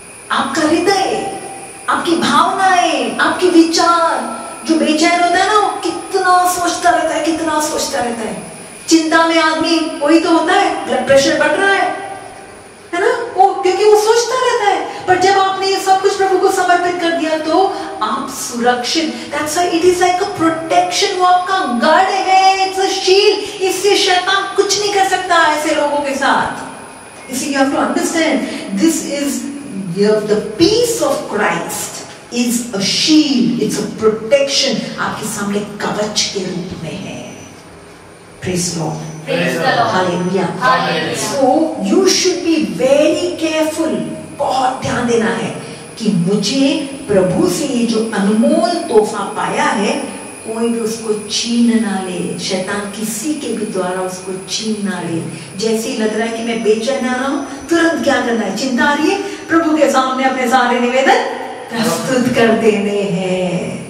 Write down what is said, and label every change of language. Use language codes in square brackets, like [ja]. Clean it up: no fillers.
[hi] आपका हृदय, आपकी भावनाएं, आपके विचार, जो बेचैन होता है ना, वो कितना सोचता रहता है, कितना सोचता रहता है। चिंता में आदमी वही तो होता है, ब्लड प्रेशर बढ़ रहा है ना, वो क्योंकि वो सोचता रहता है। पर जब आपने ये सब कुछ प्रभु को समर्पित कर दिया तो आप सुरक्षित। [en] That's why it is like a protection, [hi] वो आपका गढ़ है, [en] it's a shield। [hi] इससे शैतान कुछ नहीं कर सकता ऐसे लोगों के साथ। इसी [en] you have to understand, this is the peace of Christ is a shield, it's a protection, [hi] आपके सामने कवच के रूप में है। [en] Praise the Lord. Praise the Lord. Hallelujah. Hallelujah. So you should be very careful. [hi] बहुत ध्यान देना है कि मुझे प्रभु से ये जो अनमोल तोहफा पाया है, कोई भी उसको छीन ना ले। शैतान किसी के भी द्वारा उसको छीन ना ले। जैसे ही लग रहा है कि मैं बेचैन आ रहा हूँ, तुरंत क्या करना है? चिंता आ रही है, प्रभु के सामने अपने सारे निवेदन प्रस्तुत कर देने हैं।